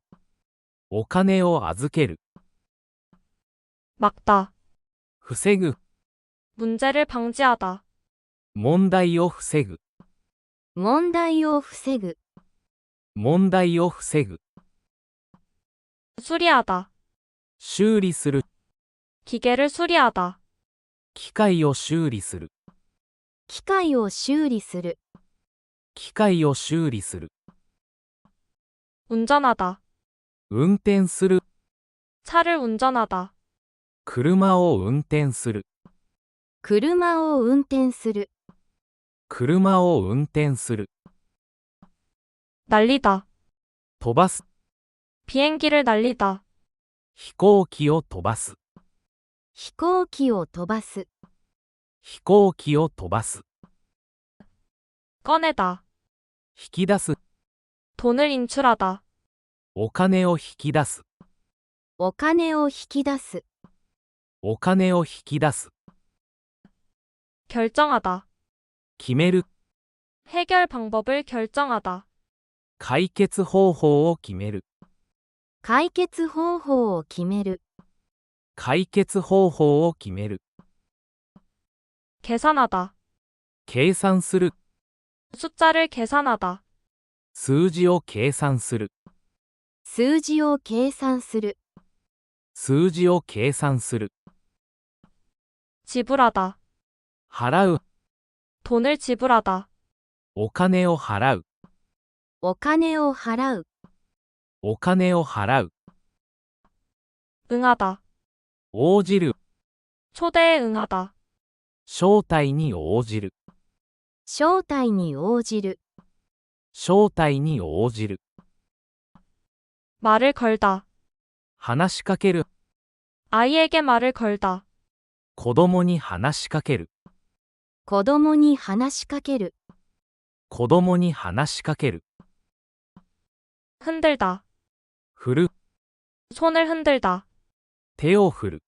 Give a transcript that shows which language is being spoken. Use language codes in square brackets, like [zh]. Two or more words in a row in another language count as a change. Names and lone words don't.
[ja] お金を預ける。 [ko] 막다. [ja] 防ぐ。 [ko] 문제를 방지하다. [ja] 問題を防ぐ。問題を防ぐ。問題を防ぐ。 [ko] 수리하다. [ja] 修理する。 [ko] 기계를 수리하다. [ja] 機械を修理する。機械を修理する。機械を修理する。 [ko] 운전하다. [ja] 運転する。 [ko] 차를 운전하다. [ja] 車を運転する。車を運転する。車を運転する。 [ko] 날리다. [ja] 飛ばす。 [ko] 비행기를 날리다. [ja] 飛行機を飛ばす。飛行機を飛ばす。飛行機を飛ばす。 [ko] 꺼내다. [ja] 引き出す。 [ko] 돈을 인출하다. [ja] お金を引き出す。お金を引き出す。お金を引き出す。 [ko] 결정하다. [ja] 決める。 [ko] 해결 방법을 결정하다. [ja] 解決方法を決める。解決方法を決める。解決方法を決める。 [ko] 계산하다. [ja] 計算する。 [ko] 숫자를 계산하다. [ja] 数字を計算する。数字を計算する。数字を計算する。 [ko] 지불하다. [ja] 払う。 [ko] 돈을 지불하다. [ja] お金を払う。お金を払う。お金を払う。 [ko] 응하다. [ja] 応じる。 [ko] 초대에 응하다. [ja] 招待に応じる。招待に応じる。招待に応じる。 [ko] 말을 걸다. [ja] 話しかける。 [ko] 아이에게 말을 걸다. [ja] 子供に話しかける。子供に話しかける。子供に話しかける。 [ko] 흔들다. [ja] 振る。 [ko] 손을 흔들다. [ja] 手を振る。